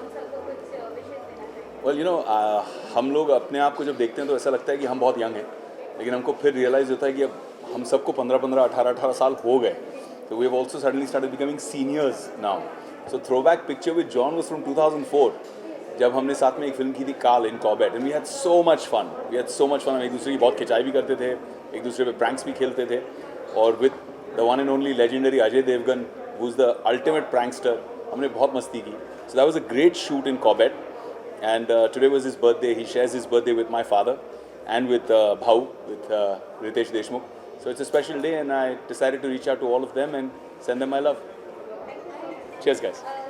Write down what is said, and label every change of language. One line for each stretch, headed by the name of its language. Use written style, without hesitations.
Hindi: Well, हम लोग अपने आप को जब देखते हैं तो ऐसा लगता है कि हम बहुत यंग हैं, लेकिन हमको फिर रियलाइज़ होता है कि अब हम सबको 15-15, 18-18 साल हो गए.
English: So we have also suddenly started becoming seniors now. So throwback picture with John was from 2004.
Hindi: जब हमने साथ में एक फिल्म की थी काल इन Corbett,
English: and we had so much fun.
Hindi: हम एक दूसरे की बहुत खिंचाई भी करते थे, एक दूसरे पे प्रैंक्स भी खेलते थे, और
English: with the one and only legendary Ajay Devgan, who's the ultimate prankster,
Hindi: हमने बहुत मस्ती की.
English: So that was a great shoot in Corbett, and today was his birthday. He shares his birthday with my father and with Bhau, with Ritesh Deshmukh. So it's a special day, and I decided to reach out to all of them and send them my love. Cheers, guys.